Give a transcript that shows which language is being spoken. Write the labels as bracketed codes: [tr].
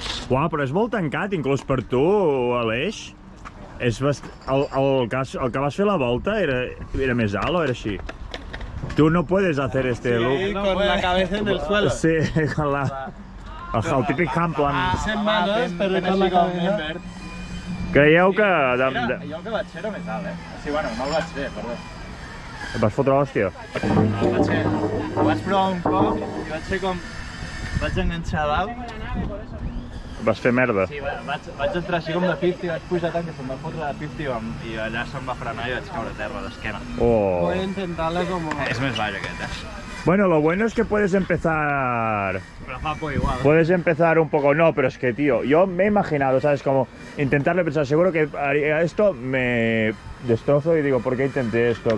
[ca] Uau, però és molt tancat, inclús per tu, Aleix. El que vas fer la volta era més alt o era així? [es] Tu no puedes hacer este look. Con la cabeza en el suelo. Sí, con la... El típic Hamplan. 100 manos, però con la cabeza. [ca] Creieu que... Jo el que vaig fer era més alt, Sí, bueno, no el vaig fer, perdó. Et vas fotre l'hòstia? No, el vaig fer. Ho vaig provar un cop i vaig fer com... Vaig enganxar a dalt. Vas fer merda. Sí, vaig entrar així com de 50, vaig pujar tant que se'm va fotre de 50 i allà se'm va frenar i vaig caure a terra d'esquena. Oh. [es] Voy a intentarlo como... [ca] És més baix aquest, [es] Bueno, lo bueno es que puedes empezar... [ca] Però fa por igual. [es] Puedes empezar un poco... No, pero es que, tío, yo me he imaginado, ¿sabes? Como intentarle pensar, seguro que haría esto, me destrozo y digo, ¿por qué intenté esto?